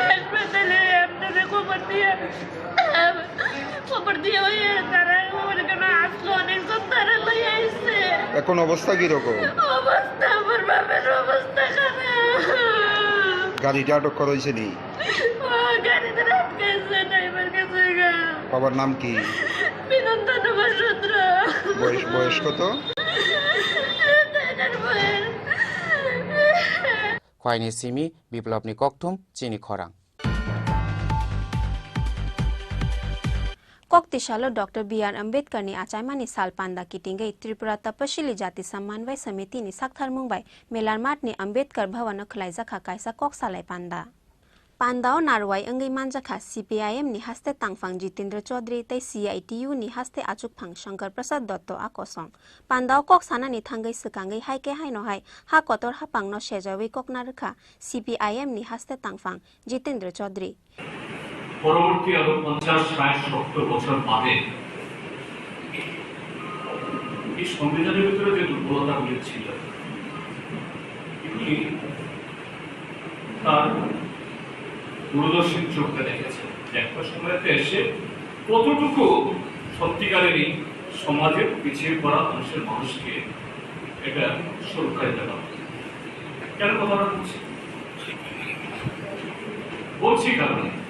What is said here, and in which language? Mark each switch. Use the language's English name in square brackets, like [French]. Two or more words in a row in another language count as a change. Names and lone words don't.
[Bangla] এখন অবস্থা কিরকম গাড়িটা আটক করা হয়েছে নি বাবার নাম কি বয়স কত [Kok Borok] Khwaini Simi Biplopni Kokthum Chini Khorang Kokti Shalo Dr. B.R. Ambedkar ni Achaimani Salpanda Kitingai Tripura Tapashili Jati Sammanvay Samiti ni Sakthar Mumbai Melarmat ni Ambedkar Bhavan Khlaijaka Kaisa Koksalai Panda Pandao Narwai Angai Manjaka CPIM ni haste Tangfang Jitendra Chaudhary tai CITU ni haste Achuk Phang Shankar Prasad Dotto Akosong Pandao Koksana ni Thangai Sukangai Haike Haino Hai Ha Kotor Ha Pangno Shejawi Koknarkha CPIM ni haste Tangfang Jitendra Chaudhary [Bangla] পরবর্তী আরো 50-60-70 বছর বাদে এই সংবিধানের ভিতরে যে দুর্বলতাগুলি ছিল এগুলি তার দূরদর্শী চোখে দেখেছে একটা সময়তে এসে কতটুকু সত্যিকারেরই সমাজের পিছিয়ে পড়া মানুষের মানুষকে এটা সুরক্ষায় দেওয়া কেন কথাটা বলছি কারণে